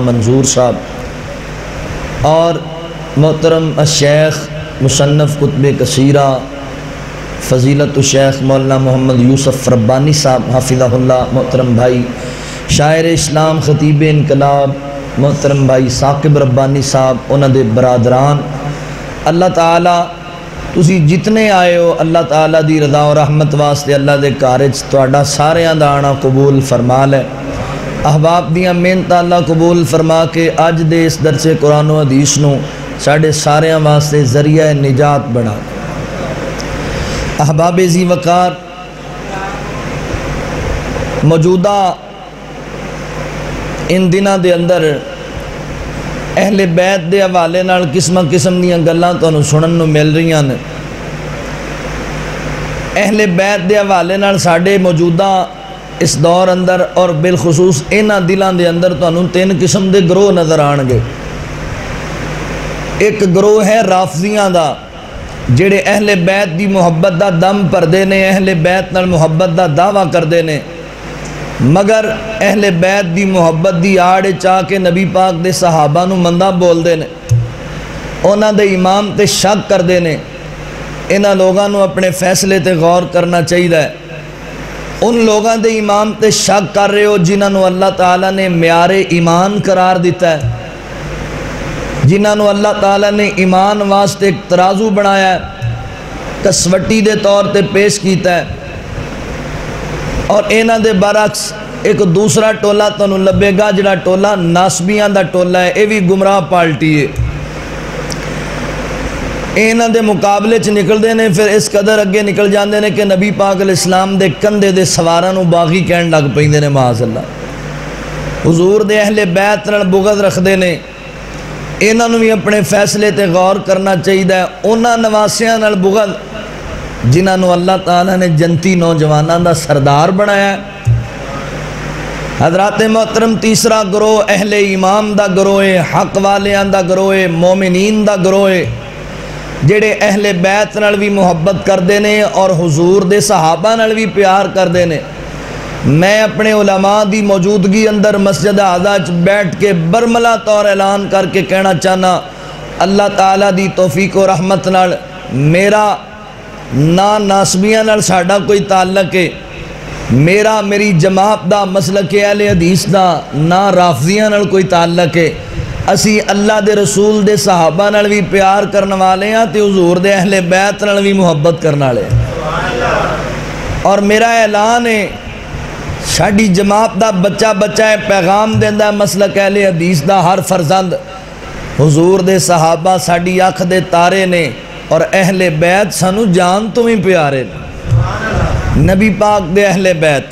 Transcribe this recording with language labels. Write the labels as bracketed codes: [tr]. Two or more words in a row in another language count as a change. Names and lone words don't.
[pa] منظور صاحب اور محترم الشیخ مصنف کتب کثیرہ فضیلت الشیخ مولانا محمد یوسف ربانی صاحب [ar] حافظہ اللہ، [pa] محترم بھائی شاعر اسلام خطیب انقلاب محترم بھائی ثاقب ربانی صاحب، انہاں دے برادران، اللہ تعالیٰ تسی جتنے آئے ہو اللہ تعالیٰ دی رضا و رحمت واسطے اللہ دے کارج تہاڈا ساریاں دا آنا قبول فرما لے۔ احباب دیاں محنت اللہ قبول فرما کے اج دے اس درس قرآن و حدیث نو ساڈے ساریاں واسطے ذریعہ نجات بنا۔ احباب ذی وقار، موجودہ ان دنوں دے اندر اہل بیت دے حوالے نال قسم قسم دیاں گلاں تانوں سنن نوں مل رہیاں نے۔ اہل بیت دے حوالے نال ساڈے موجودہ اس دور اندر اور بالخصوص انہاں دلاں دے اندر تانوں تین قسم دے گروہ نظر آن گے۔ ایک گروہ ہے رافضیاں دا، جڑے اہل بیت دی محبت دا دم پردے نے، اہل بیت نال محبت دا دعویٰ کردے نے، مگر اہل بیت دی محبت دی آڑ چاہ کے نبی پاک دے صحابہ نو مندہ بول دے نے، انہاں دے امام تے شک کر دے نے۔ انہاں لوگاں نو اپنے فیصلے تے غور کرنا چاہیے ہے۔ ان لوگاں دے امام تے شک کر رہے ہو جنہاں نو اللہ تعالیٰ نے معیار ایمان قرار دیتا ہے، جنہاں نو اللہ تعالیٰ نے ایمان واسطے ایک ترازو بنایا ہے، کسوٹی دے طور تے پیش کیتا ہے۔ اور انہاں دے برعکس ایک دوسرا ٹولہ تانوں لبے گا جڑا ٹولہ ناسبیاں دا ٹولہ ہے، اے بھی گمراہ پالٹی ہے۔ انہاں دے مقابلے چ نکل دے نے، پھر اس قدر اگے نکل جاندے نے کہ نبی پاک علیہ السلام دے کندھے دے سواراں نو باغی کہن لگ پیندے نے، [ar] معاذ اللہ۔ [pa] حضور دے اہل بیت نال بغض رکھدے نے۔ انہاں نو بھی اپنے فیصلے تے غور کرنا چاہیے۔ انہاں نواسیاں نال بغض جنہاں نو اللہ تعالیٰ نے جنتی نوجواناں دا سردار بنایا ہے۔ حضرات محترم، تیسرا گروہ اہل امام دا گروہ، حق والیاں دا گروہ، مومنین دا گروہ، جڑے اہل بیت نال بھی محبت کردے نے اور حضور دے صحابہ نال بھی پیار کردے نے۔ میں اپنے علماء دی موجودگی اندر مسجد اعظم وچ بیٹھ کے برملا طور اعلان کر کے کہنا چاہنا، اللہ تعالیٰ دی توفیق و رحمت نال میرا نہ ناسبیاں نال ساڈا کوئی تعلق ہے، میری جماعت دا مسلک اہل حدیث دا نہ رافضیاں نال کوئی تعلق ہے۔ اسی اللہ دے رسول دے صحابہ نال بھی پیار کرن والے ہیں تے حضور دے اہل بیت نال بھی محبت کرن والے ہیں۔ اور میرا اعلان ہے، ساڈی جماعت دا بچہ ہے پیغام دیندا ہے مسلک اہل حدیث دا ہر فرزند، حضور دے صحابہ ساڈی اکھ دے تارے نے اور اہل بیت سانو جان تو بھی پیارے نے، نبی پاک دے اہل بیت۔